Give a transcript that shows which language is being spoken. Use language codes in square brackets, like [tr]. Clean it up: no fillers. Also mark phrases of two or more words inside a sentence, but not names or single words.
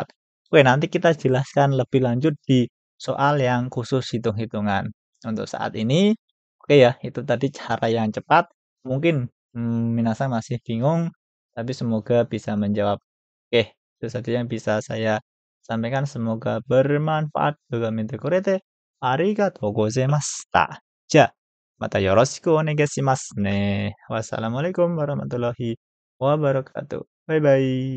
[id] Oke, nanti kita jelaskan lebih lanjut di soal yang khusus hitung-hitungan. Untuk saat ini, oke ya, itu tadi cara yang cepat. Mungkin minasa masih bingung, tapi semoga bisa menjawab. Oke, itu saja yang bisa saya sampaikan. Semoga bermanfaat. [ja] ありがとうございました. Ja. またよろしくお願いしますね。 [ar] والسلام عليكم ورحمة الله وبركاته. [en] Bye bye.